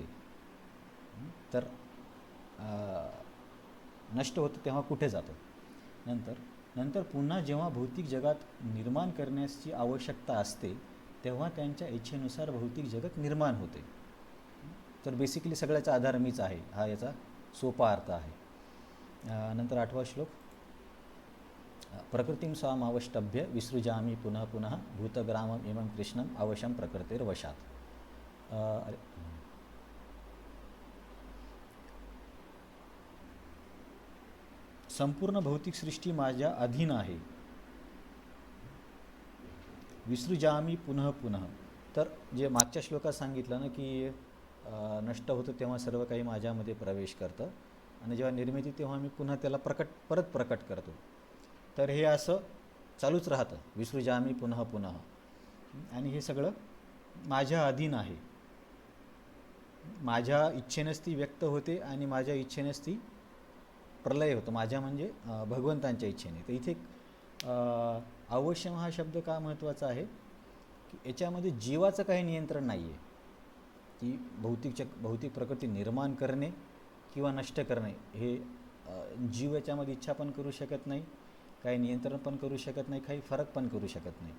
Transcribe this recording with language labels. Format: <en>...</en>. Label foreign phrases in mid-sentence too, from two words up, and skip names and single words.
<mr>तर नष्ट होतं तेव्हा कुठे जातं. नंतर पुन्हा जेव्हा भौतिक जगात निर्माण करण्याची आवश्यकता असते तेव्हा त्यांच्या इच्छेनुसार भौतिक जगत निर्माण होते. तर बेसिकली सगळ्याचा आधार मीच आहे, हा याचा सोपा अर्थ आहे. नंतर 8वा श्लोक,</mr> <sa>प्रकृतीं स्वामवष्टभ्य विसृजामी पुनः पुनः भूतग्रामम इमं कृष्णम अवशम प्रकृतेर्वशात.</sa> <mr>संपूर्ण भौतिक सृष्टी माझ्या अधीन आहे.</mr> <sa>विसृजामी पुनः पुनः,</sa> <mr>तर जे मागच्या श्लोकात सांगितलं ना की नष्ट होतं तेव्हा सर्व काही माझ्यामध्ये प्रवेश करतं आणि जेव्हा निर्मिती तेव्हा मी पुन्हा त्याला परत प्रकट करतो. तर हे असं चालूच राहतं,</mr> <sa>विसृजामी पुनः पुनः.</sa> <mr>आणि हे सगळं माझ्या अधीन आहे. माझ्या इच्छेनेच ती व्यक्त होते आणि माझ्या इच्छेनेच ती प्रलय होतो. माझ्या म्हणजे भगवंतांच्या इच्छेने. तर इथे अवश्यम हा शब्द का महत्त्वाचा आहे की याच्यामध्ये जीवाचं काही नियंत्रण नाही आहे की भौतिक प्रकृती निर्माण करणे किंवा नष्ट करणे हे जीव याच्यामध्ये इच्छा पण करू शकत नाही, काही नियंत्रण पण करू शकत नाही, काही फरक पण करू शकत नाही.</mr>